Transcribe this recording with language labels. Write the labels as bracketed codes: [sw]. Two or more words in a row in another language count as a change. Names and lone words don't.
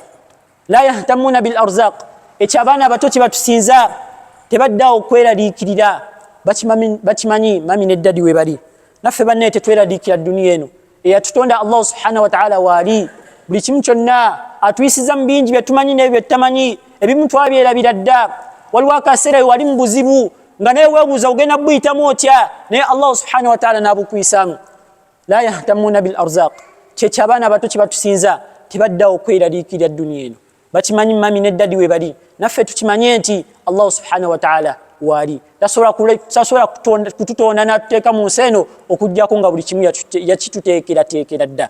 [ar] La yahtamuna bil arzaq, [lg] ekyo abaana abato kye batusinza, tebaddawo okweraliikirira, bakimanyi mami ne ddadi we bali. Naffe banne tetweraliikira dduniya eno, eyatutonda [ar] Allah subhanahu wa ta'ala [lg] waali. Buli kimu kyonna atuyisiza mu bingi bye tumanyi n'ebyo bye tutamanyi, ebimu twabyerabira dda. Waliwo akaseera wali mu buzibu nga naye weebuuza ogenda buyitamu otya, naye [ar] Allah subhanahu wa ta'ala [lg] n'abukuyisaamu. [ar] La yahtamuna bil arzaq, [lg] kyekyo abaana abato kye batusinza, tebaddawo okweraliikirira dduniya eno, bakimanyi mami ne ddadi we bali. Naffe tukimanye nti [ar] Allah subhanahu wa ta'ala [lg] waali. Tasobola kututonda n'atuteeka mu nsi eno okujjako nga buli kimu yakituteekerateekera dda.